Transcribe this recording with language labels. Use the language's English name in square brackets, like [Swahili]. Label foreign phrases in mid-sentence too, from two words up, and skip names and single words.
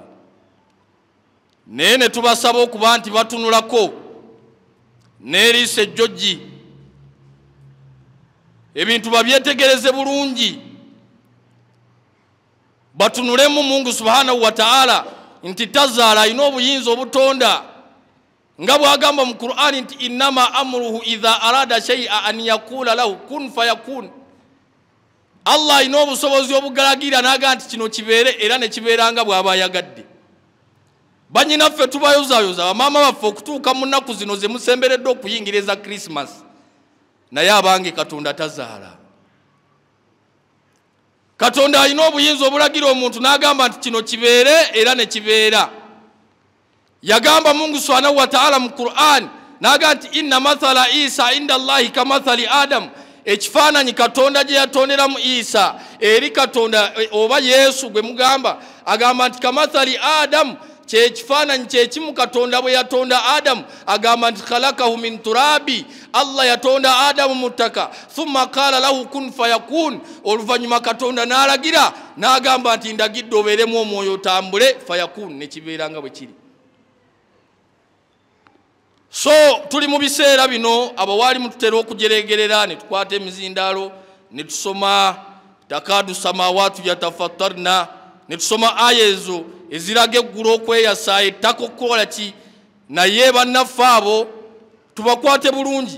[Ganda] Naye ne tubasaba okuba nti batunulako n'eriisa ejjojji ebintu babyetegereze bulungi batunulemu Mungu [Arabic] سبحانه وتعالى [Ganda] nti tazaala alina obuyinza obutonda nga bwagamba mu Qur'ani nti [Arabic] إنما أمره إذا أراد شيئا أن يقول له كن فيكون. [Ganda] Allah alina obusobozi obugalagira n'agamba nti kino kibeere era ne kibeeranga bw'aba ayagadde. Bannyinaffe tubayozaayoza bamaama baffe okutuuka mu nnaku zino ze musemberedde okuyingiriza Christmas naye abange Katonda tazaala. Katonda alina obuyinza obulagira omuntu n'agamba nti kino kibeere era ne kibeera. Yagamba Mungu [Arabic] سبحانه وتعالى [Ganda] mu Qur'an n'agamba nti [Arabic] إن مثل عيسى عند الله كمثل آدم. [Ganda] Ekifaananyi Katonda gye yatonderamu Isa eri Katonda oba Yesu gwe mugamba agamba nti [Arabic] كمثل آدم [Ganda] kyekifaananyi kyekimu Katonda bwe yatonda Adamu agamba nti [Arabic] خلقه من تراب. [Ganda] Allah yatonda Adamu mu ttaka [Arabic] ثم قال له كن فيكون. [Ganda] Oluvannyuma Katonda n'alagira n'agamba nti ndagidde obeeremu omwoyo otambule fayakun ne kibeeranga bwe kiri. So tuli mu biseera bino abawaali mututera okujeregerera ne tukwata emizindaalo ne tusoma [Arabic] تكاد السماوات يتفطرن [Ganda] ne tusoma aya ezo eziraga eggulu okweyasa ettaka okukola ki naye bannaffe abo tubakwate bulungi.